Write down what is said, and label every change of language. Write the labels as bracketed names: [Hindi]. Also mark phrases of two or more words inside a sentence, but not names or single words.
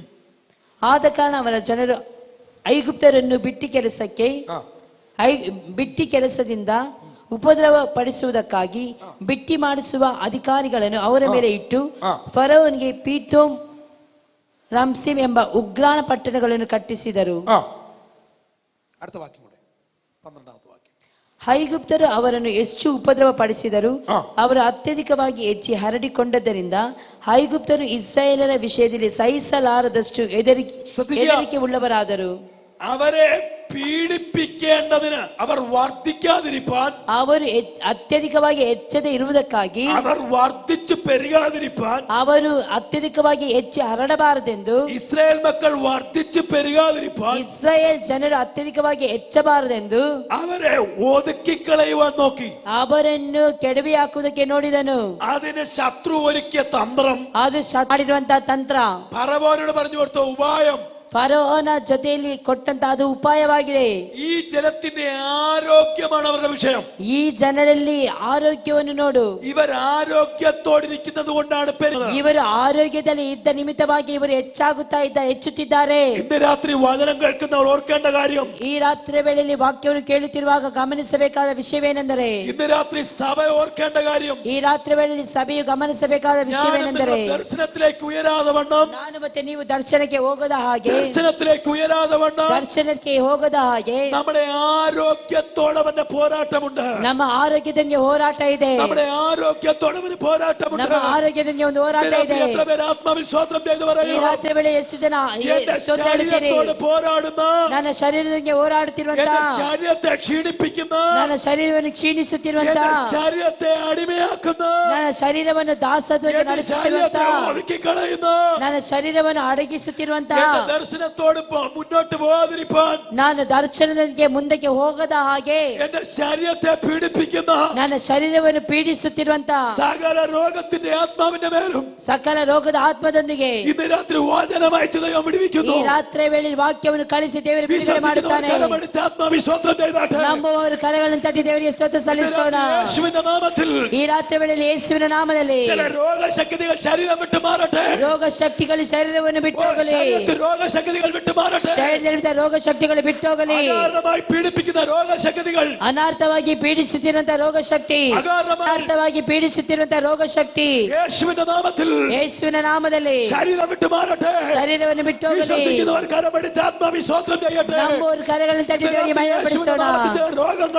[Kannada] ಆದ ಕಾರಣ ಅವರ ಜನರು ಐಗುಪ್ತರನ್ನು ಬಿಟ್ಟಿ ಕೆಲಸದಿಂದ ಉಪದ್ರವ ಪಡಿಸುವುದಕ್ಕಾಗಿ ಬಿಟ್ಟಿ ಮಾಡಿಸುವ ಅಧಿಕಾರಿಗಳನ್ನು ಅವರ ಮೇಲೆ ಇಟ್ಟು ಫರೋವನಿಗೆ ಪೀತೋಮ್, ರಮ್ಸೀಮ್ ಎಂಬ ಉಗ್ರಾಣ ಪಟ್ಟಣಗಳನ್ನು ಕಟ್ಟಿಸಿದರು. ಐಗುಪ್ತರು ಅವರನ್ನು ಎಷ್ಟು ಉಪದ್ರವ ಪಡಿಸಿದರು. ಅವರು ಅತ್ಯಧಿಕವಾಗಿ ಹೆಚ್ಚಿ ಹರಡಿಕೊಂಡದ್ದರಿಂದ ಐಗುಪ್ತರು ಇಸ್ರಾಯೇಲರ ವಿಷಯದಲ್ಲಿ ಸಹಿಸಲಾರದಷ್ಟು ಹೆದರಿಕೆ ಉಳ್ಳವರಾದರು. [Malayalam] അവരെ പീഡിപ്പിക്കേണ്ടതിന് അവർ വർദ്ധിക്കാതിരിപ്പാൻ, [Kannada] ಅವರು ಅತ್ಯಧಿಕವಾಗಿ ಹೆಚ್ಚದೆ ಇರುವುದಕ್ಕಾಗಿ, [Malayalam] അവർ വർദ്ധിച്ചു പെരുകാതിരിപ്പാൻ, [Kannada] ಅವರು ಅತ್ಯಧಿಕವಾಗಿ ಹೆಚ್ಚು ಹರಡಬಾರದೆಂದು, [Malayalam] ഇസ്രായേൽ മക്കൾ വർദ്ധിച്ചു പെരുകാതിരിപ്പാൻ, [Kannada] ಇಸ್ರಾಯೇಲ್ ಜನರು ಅತ್ಯಧಿಕವಾಗಿ ಹೆಚ್ಚಬಾರದೆಂದು [Malayalam] അവരെ ഒതുക്കിക്കളയുവാൻ നോക്കി. [Kannada] ಅವರನ್ನು ಕೆಡವಿ ಹಾಕುವುದಕ್ಕೆ ನೋಡಿದನು. [Malayalam] അതിന് ശത്രു ഒരുക്കിയ തന്ത്രം, [Kannada] ಅದು ಮಾಡಿರುವಂತಹ ತಂತ್ರ, [Malayalam] ഫറവോനോട് പറഞ്ഞു കൊടുത്ത ഉപായം, [Kannada] ಫರೋಹನ ಜೊತೆಯಲ್ಲಿ ಕೊಟ್ಟಂತ ಅದು ಉಪಾಯವಾಗಿದೆ. [Malayalam] ഈ ജനത്തിന്റെ ആരോഗ്യമാണ് അവരുടെ വിഷയം. [Kannada] ಈ ಜನರಲ್ಲಿ ಆರೋಗ್ಯವನ್ನು ನೋಡು. [Malayalam] ഇവർ ആരോഗ്യത്തോടിരിക്കുന്നത് കൊണ്ടാണ് [Kannada] ಇವರು ಆರೋಗ್ಯದಲ್ಲಿ ಇದ್ದ ನಿಮಿತ್ತವಾಗಿ ಇವರು ಹೆಚ್ಚುತ್ತಿದ್ದಾರೆ. [Malayalam] ഇന്ന് രാത്രി വചനം കേൾക്കുന്നവർ ഓർക്കേണ്ട കാര്യം, [Kannada] ಈ ರಾತ್ರಿ ವೇಳೆಯಲ್ಲಿ ವಾಕ್ಯವನ್ನು ಕೇಳುತ್ತಿರುವಾಗ ಗಮನಿಸಬೇಕಾದ ವಿಷಯವೇನೆಂದರೆ, [Malayalam] ഇന്ന് രാത്രി സഭ ഓർക്കേണ്ട കാര്യം, [Kannada] ಈ ರಾತ್ರಿ ವೇಳೆಯಲ್ಲಿ ಸಭೆಯು ಗಮನಿಸಬೇಕಾದ ವಿಷಯವೇನೆಂದರೆ, [Malayalam] ദർശനത്തിലേക്ക് ഉയരാതെ വണ്ണം, [Kannada] ನಾನು ಮತ್ತೆ ನೀವು ದರ್ಶನಕ್ಕೆ ಹೋಗದ ಹಾಗೆ, [Malayalam] ദർശനത്തിലേക്ക് ഉയരാതെ വണ്ണം, [Kannada] ದರ್ಶನಕ್ಕೆ ಹೋಗದ ಹಾಗೆ [Malayalam] നമ്മുടെ ആരോഗ്യത്തോടവന്റെ പോരാട്ടമുണ്ട്. [Kannada] ನಮ್ಮ ಆರೋಗ್ಯದಂಗೆ ಹೋರಾಟ ಇದೆ. [Malayalam] നമ്മുടെ ആരോഗ്യത്തോടവന് പോരാട്ടമുണ്ട്. [Kannada] ನಮ್ಮ ಆರೋಗ್ಯದಂಗೆ ಒಂದು ಹೋರಾಟ ಇದೆ. [Malayalam] എത്ര പേര് ആത്മാവിൽ സ്തോത്രം ചെയ്തു പറയും, [Kannada] ಈ ರಾತ್ರಿ ವೇಳೆ ಎಷ್ಟು ಜನ [Malayalam] ശരീരത്തോട് പോരാടുന്ന, [Kannada] ನನ್ನ ಶರೀರದಂಗೆ ಹೋರಾಡುತ್ತಿರುವಂತ, [Malayalam] ശരീരത്തെ ക്ഷീണിപ്പിക്കുന്ന, [Kannada] ನನ್ನ ಶರೀರವನ್ನು ಕ್ಷೀಣಿಸುತ್ತಿರುವಂತ, [Malayalam] ശരീരത്തെ അടിമയാക്കുന്ന, [Kannada] ನನ್ನ ಶರೀರವನ್ನು ದಾಸತ್ವಕ್ಕೆ ನಡೆಸುತ್ತಿರುವಂತ, [Malayalam] ഒതുക്കി കളയുന്ന, [Kannada] ನನ್ನ ಶರೀರವನ್ನು ಅಡಗಿಸುತ್ತಿರುವಂತ, [Malayalam] ദർശനത്തോട് മുന്നോട്ട് പോകാതിരിപ്പാൻ, [Kannada] ನಾನು ದರ್ಶನದೊಂದಿಗೆ ಮುಂದಕ್ಕೆ ಹೋಗದ ಹಾಗೆ, [Malayalam] എന്റെ ശരീരത്തെ പീഡിപ്പിക്കുന്ന [Kannada] ನನ್ನ ಶರೀರವನ್ನು ಪೀಡಿಸುತ್ತಿರುವಂತ [Malayalam] സകല രോഗത്തിന്റെ ആത്മാവിന്റെ മേലും [Kannada] ಸಕಲ ರೋಗದ ಆತ್ಮದೊಂದಿಗೆ [Malayalam] ഇന്ന് രാത്രി വചനമയച്ചു ദൈവം വിടുവിക്കുന്നു. [Kannada] ಈ ರಾತ್ರಿ ವೇಳೆ ವಾಕ್ಯವನ್ನು ಕಳಿಸಿ ದೇವರು ಬಿಡುಗಡೆ ಮಾಡುತ್ತಾನೆ. [Malayalam] കരമടിച്ച് ആത്മാവി സ്വന്തം ചെയ്താട്ടെ. [Kannada] ನಂಬುವವರು ಕರಗಳನ್ನು ತಟ್ಟಿ ದೇವರಿಗೆ ಸ್ತೋತ್ರ ಸಲ್ಲಿಸೋಣ. [Malayalam] യേശുവിന്റെ നാമത്തിൽ [Kannada] ಈ ರಾತ್ರಿ ವೇಳೆಯಲ್ಲಿ ಯೇಸುವಿನ ನಾಮದಲ್ಲಿ [Malayalam] ചില രോഗശക്തികൾ ശരീരം വിട്ടു മാറട്ടെ. [Kannada] ರೋಗ ಶಕ್ತಿಗಳು ಶರೀರವನ್ನು ಬಿಟ್ಟು ಹೋಗಲಿ. [Malayalam] ശരീരത്തിൽ രോഗശക്തികൾ വിട്ടു മാറട്ടെ. [Kannada] ಶರೀರದಲ್ಲಿದ್ದ ರೋಗ ಶಕ್ತಿಗಳು ಬಿಟ್ಟು ಹೋಗಲಿ. [Malayalam] അകാരണമായി പീഡിപ്പിക്കുന്ന രോഗശക്തികൾ, [Kannada] ಅನಾರ್ಥವಾಗಿ ಪೀಡಿಸುತ್ತಿರುವಂತಹ ರೋಗ ಶಕ್ತಿ, ಅನಾರ್ಥವಾಗಿ ಪೀಡಿಸುತ್ತಿರುವಂತಹ ರೋಗ ಶಕ್ತಿ [Malayalam] യേശുവിന്റെ നാമത്തിൽ [Kannada] ಯೇಸುವಿನ ನಾಮದಲ್ಲಿ [Malayalam] ശരീരം വിട്ടു മാറട്ടെ. [Kannada] ಶರೀರವನ್ನು ಬಿಟ್ಟು ಹೋಗಲಿ. [Malayalam] വിശ്വസിക്കുന്നവർ കരമടിച്ച് ആത്മാവി സ്വന്തം ചെയ്യട്ടെ. [Kannada] ನಂಬುವವರು ಕರಗಳನ್ನು ತಟ್ಟಿ ದೇವರಿಗೆ ಮಹಿಮೆಪಡಿಸೋಣ. [Malayalam] രോഗങ്ങൾ,